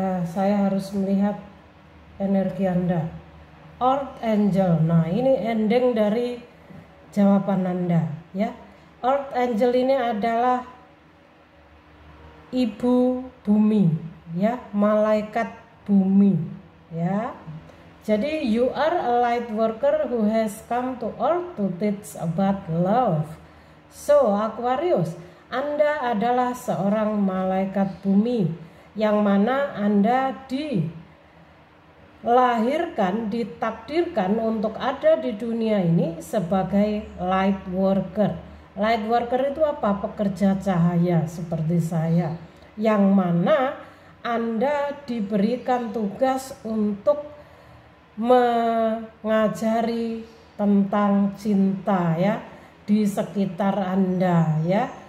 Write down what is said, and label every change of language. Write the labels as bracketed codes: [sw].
[id] Saya harus melihat energi Anda. Earth Angel. Nah, ini ending dari jawaban Anda ya. Earth Angel ini adalah ibu bumi ya, malaikat bumi ya. Jadi [en] you are a light worker who has come to earth to teach about love. [id] So Aquarius, Anda adalah seorang malaikat bumi yang mana Anda dilahirkan, ditakdirkan untuk ada di dunia ini sebagai light worker. Light worker itu apa? Pekerja cahaya seperti saya, yang mana Anda diberikan tugas untuk mengajari tentang cinta ya di sekitar Anda ya.